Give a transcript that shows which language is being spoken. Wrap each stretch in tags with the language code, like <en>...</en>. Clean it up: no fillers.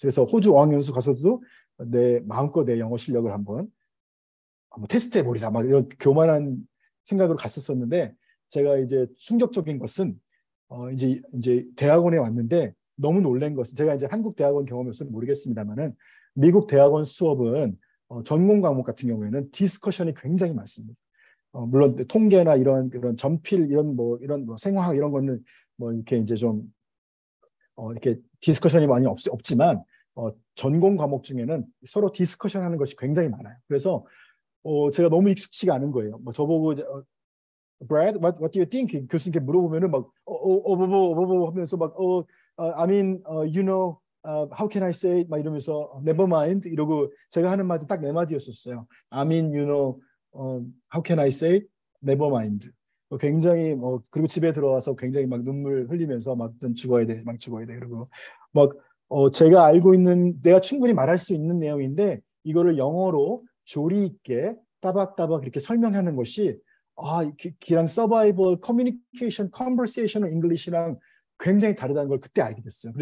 <ko>그래서 호주 어학연수 가서도 내 마음껏 내 영어 실력을 한번 테스트해 보리라 막 이런 교만한 생각으로 갔었었는데 제가 이제 충격적인 것은 이제 대학원에 왔는데 너무 놀란 것은 제가 이제 한국 대학원 경험이 없어서 모르겠습니다만은 미국 대학원 수업은 전공 과목 같은 경우에는 디스커션이 굉장히 많습니다. 물론 통계나 이런 전필 이런 뭐 생화학 이런 거는 뭐 이렇게 이제 좀 이렇게 디스커션이 많이 없지만 전공 과목 중에는 서로 디스커션하는 것이 굉장히 많아요. 그래서 제가 너무 익숙치가 않은 거예요. 뭐 저보고</ko> <en>Brad, what do you think?</en> <ko>교수님께 물어보면은 막 뭐 하면서 막</ko> <en>I mean, you know, how can I say it?</en> <ko>막 이러면서</ko> <en>never mind</en> <ko>이러고 제가 하는 말이 딱 네 마디였었어요.</ko> <en>I mean, you know, how can I say it? Never mind.</en> <ko>굉장히 그리고 집에 들어와서 굉장히 막 눈물 흘리면서 막 죽어야 돼, 막 죽어야 돼 그러고 막 제가 알고 있는 내가 충분히 말할 수 있는 내용인데 이거를 영어로 조리 있게 따박따박 이렇게 설명하는 것이 기랑 서바이벌 커뮤니케이션 컨버세이셔널 잉글리시랑 굉장히 다르다는 걸 그때 알게 됐어요.</ko>